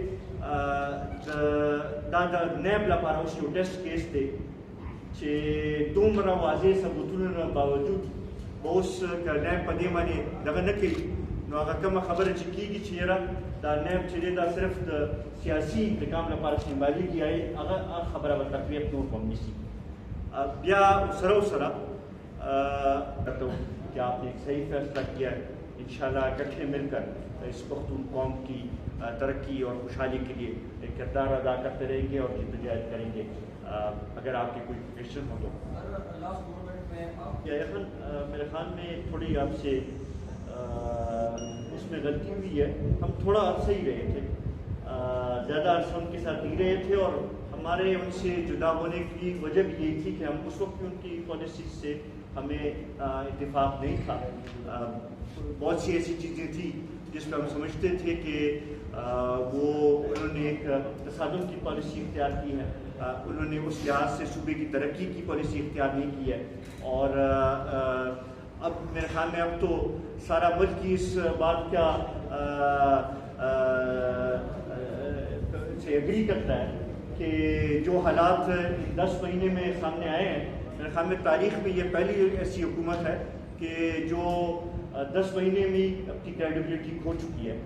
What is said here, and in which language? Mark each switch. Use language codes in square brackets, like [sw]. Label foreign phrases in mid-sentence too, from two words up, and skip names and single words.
[ps] دا د نیب لپاره اوس یو ټیسټ کیس دی چې دومره واضح ثبوتونو نه باوجود اوس که نیب په دې باندې دغه نه کوي نو هغه کومه خبره چې کېږي چې یاره دا نیب چې دی دا صرف د سیاسي انتقام لپاره استعمالېږي هغه خبره به تقریب نور هم نیسي. [ur] بیا سره کہ آپ نے ایک صحیح فیصلہ کیا ہے. انشاءاللہ اکٹھے مل کر اس پختون قوم کی ترقی اور خوشحالی کے لیے ایک کردار ادا کرتے رہیں گے اور جدوجہد کریں گے. اگر آپ کے کوئی کویشچن ہو تو میرے خیال میں تھوڑی آپ سے اس میں غلطی ہوئی ہے. ہم تھوڑا عرصہ ہی رہے تھے, زیادہ عرصہ ان کے ساتھ نہیں رہے تھے, اور ہمارے ان سے جدا ہونے کی وجہ بھی یہی تھی کہ ہم اس وقت ان کی پالیسیز سے ہمیں اتفاق نہیں تھا. بہت سی ایسی چیزیں تھیں جس پر ہم سمجھتے تھے کہ وہ انہوں نے ایک تصادم کی پالیسی اختیار کی ہے، انہوں نے اس لحاظ سے صوبے کی ترقی کی پالیسی اختیار نہیں کی ہے. اور اب میرے خیال میں اب تو سارا ملک کی اس بات کا سے ایگری کرتا ہے کہ جو حالات 10 مہینے میں سامنے آئے ہیں، میرے خیال میں تاریخ میں یہ پہلی ایسی حکومت ہے کہ جو 10 مہینے میں ہی اپنی کریڈیبلٹی کھو چکی ہے.